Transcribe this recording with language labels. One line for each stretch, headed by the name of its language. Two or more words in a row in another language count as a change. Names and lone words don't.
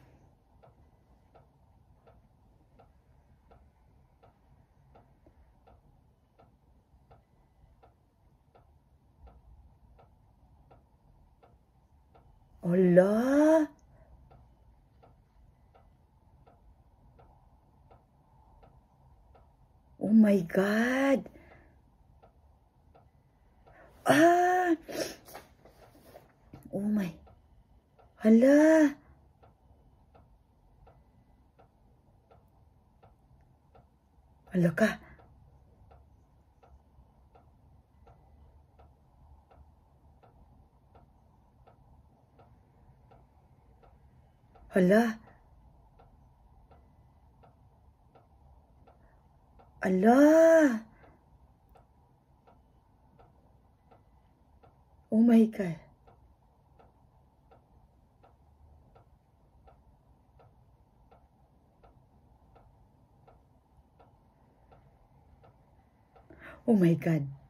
Filipino: Hala.
English: Oh my God. Ah. Oh my.
Filipino: Hala. Hala ka. Hala. Ala.
English: Oh my God. Oh my God.